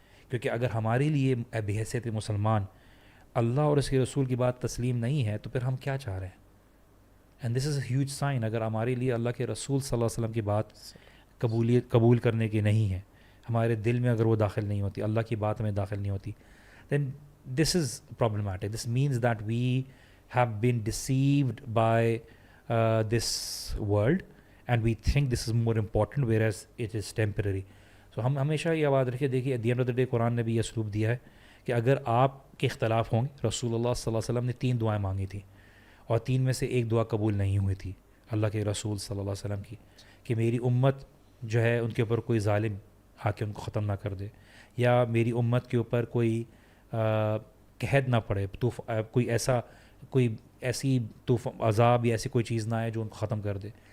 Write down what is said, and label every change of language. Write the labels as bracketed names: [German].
[Urdu] کیونکہ اگر ہمارے لیے بحیثیت مسلمان اللہ اور اس کے رسول کی بات تسلیم نہیں ہے تو پھر ہم کیا چاہ رہے ہیں؟ [English] And this is a huge sign. [Urdu] اگر ہمارے لیے اللہ کے رسول صلی اللہ علیہ وسلم کی بات قبول کرنے کی نہیں ہے, ہمارے دل میں اگر وہ داخل نہیں ہوتی, اللہ کی بات میں داخل نہیں ہوتی, [English] then this is problematic. This means that we have been deceived by this world and we think this is more important whereas it is temporary. [Urdu] So ہم ہمیشہ یہ یاد رکھیں, دیکھیے [English] at the end of the day [Urdu] قرآن نے بھی یہ اسلوب دیا ہے کہ اگر آپ کے اختلاف ہوں گے, رسول اللہ صلی اللہ علیہ وسلم نے 3 دعائیں مانگی تھیں اور 3 میں سے ایک دعا قبول نہیں ہوئی تھی اللہ کے رسول صلی اللہ علیہ وسلم کی, کہ میری امت جو ہے ان کے اوپر کوئی ظالم آ کے ان کو ختم نہ کر دے, یا میری امت کے اوپر کوئی قحط نہ پڑے, کوئی ایسی عذاب یا ایسی کوئی چیز نہ آئے جو ان کو ختم کر دے.